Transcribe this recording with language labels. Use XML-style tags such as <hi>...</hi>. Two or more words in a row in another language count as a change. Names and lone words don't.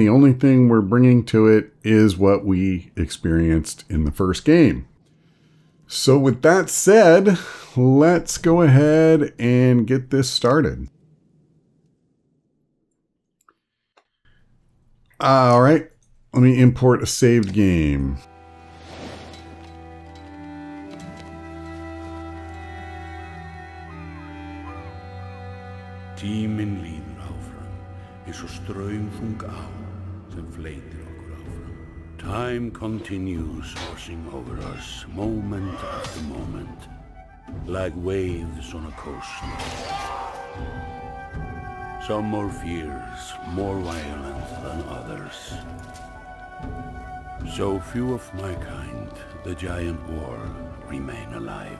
<en>The only thing we're bringing to it is what we experienced in the first game. So with that said, let's go ahead and get this started. All right, let me import a saved game.</en> <is>Tíminn líður áfram, eins og straumþung á sem fleytir okkur áfram.</is> <en>Time continues washing over us, moment after moment, like waves on a coast. Some more fierce, more violent than others. So few of my kind, the giant war, remain alive.</en>